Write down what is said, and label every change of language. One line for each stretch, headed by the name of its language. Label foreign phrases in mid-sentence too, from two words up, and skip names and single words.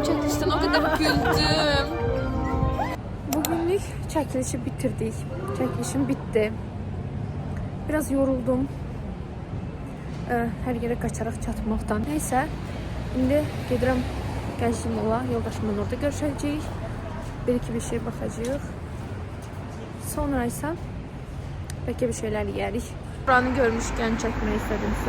Azerbaijani: Çəkilişdən
Turkish: o kadar güldüm.
Azerbaijani: Bugünlük çəkilişi bitirdik.
Turkish: Çəkilişim bitti. Biraz yoruldum.
Azerbaijani: Hər yerə qaçaraq çatmaqdan. Neysə, indi gedirəm Gənclik Mola. Yoldaşımla orada görüşəcəyik. Bir-iki bir şey baxacağıq. Sonra isə bəlkə bir şeylər yeyərik. Buranı görmüşkən çəkmək istədim sizə.